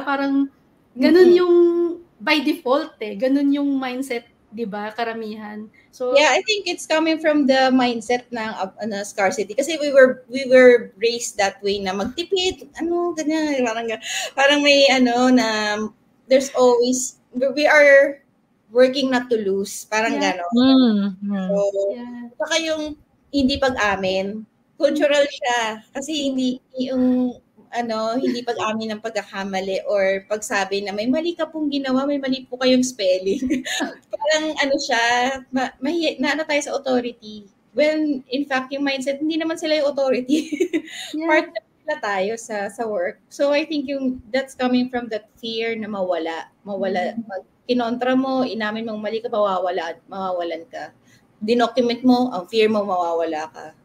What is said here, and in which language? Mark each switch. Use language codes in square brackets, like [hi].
[tl] Parang ganun yung by default ganun yung mindset, di ba? Karamihan. So [en] yeah, I think it's coming from the mindset ng scarcity. Kasi we were raised that way na magtipid, ganyan, parang may na there's always, we are working not to lose, parang gano'n. [tl] So, saka yung hindi pag-amin, cultural siya. Kasi hindi yung hindi pag-amin ng pagkakamali or pagsabi na may mali ka pong ginawa, may mali po kayong spelling. Parang siya, tayo sa authority. When in fact, yung mindset, hindi naman sila yung authority. Part na sila tayo sa work. [en] So I think that's coming from that fear [tl] na mawala. Pag kinontra mo, inamin mong mali ka, mawawalan ka. Dinocument mo, ang fear mo, mawawala ka.